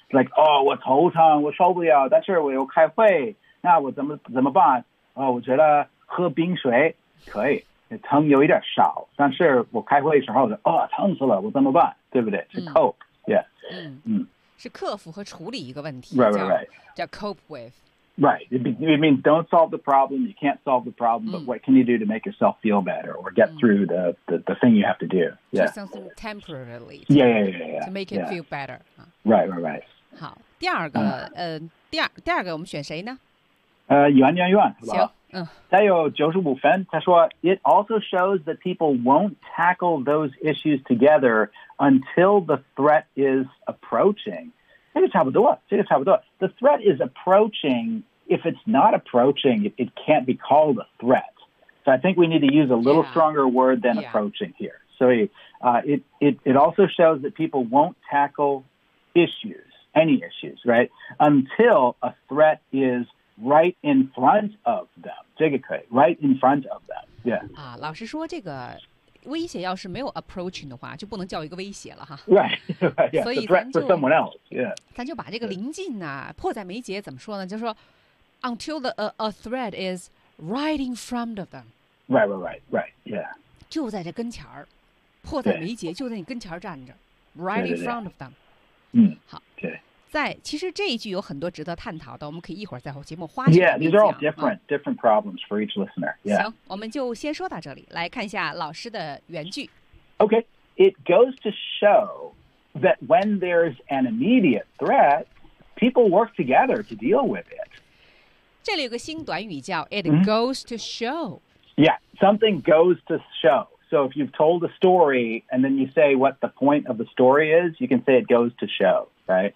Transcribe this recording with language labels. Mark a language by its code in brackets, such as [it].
[en] Like， [zh] 哦，我头疼，我受不了，但是我又开会，那我怎么办？哦，我觉得喝冰水可以，疼有一点少，但是我开会的时候，哦，疼死了，我怎么办？对不对？是 cope， [en] yeah， [zh] 是克服和处理一个问题， [en] right. [zh] 叫 cope with。 [en] Right. It means don't solve the problem. You can't solve the problem, but what can you do to make yourself feel better or get through the thing you have to do? Yeah. Just something temporarily. Yeah. To make it feel better. Right. [zh] 好，第二个，第二个我们选谁呢？袁，是吧？行，再有95分。他说 [en] ，It also shows that people won't tackle those issues together until the threat is approaching. [zh] 这个差不多。 [en] The threat is approaching. If it's not approaching, it can't be called a threat. So I think we need to use a little stronger word than approaching here. So it also shows that people won't tackle issues, any issues, right? Until a threat is right in front of them. [zh] 这个可以 [en] right in front of them. Yeah. [zh] 啊，老师说这个。威胁要是没有 approaching 的话，就不能叫一个威胁了哈。 [en] Right. Yeah, [zh] 所以咱就 [en] for someone else. Yeah. [zh] 咱就把这个临近呢、啊，迫在眉睫怎么说呢？就说 [en] until a threat is right in front of them. Right. Yeah. [zh] 就在这跟前儿，迫在眉睫，就在你跟前站着 ， [en] right in front of them. [zh] 好。对。在其实这一句有很多值得探讨的，我们可以一会儿在后节目花时间讲。 [en] Yeah, these are all different problems for each listener. Yeah. [zh] 行，我们就先说到这里，来看一下老师的原句。 [en] Okay, it goes to show that when there's an immediate threat, people work together to deal with it. [zh] 这里有个新短语叫 [en] it goes to show. Yeah, something goes to show. So if you've told a story and then you say what the point of the story is, you can say it goes to show, right?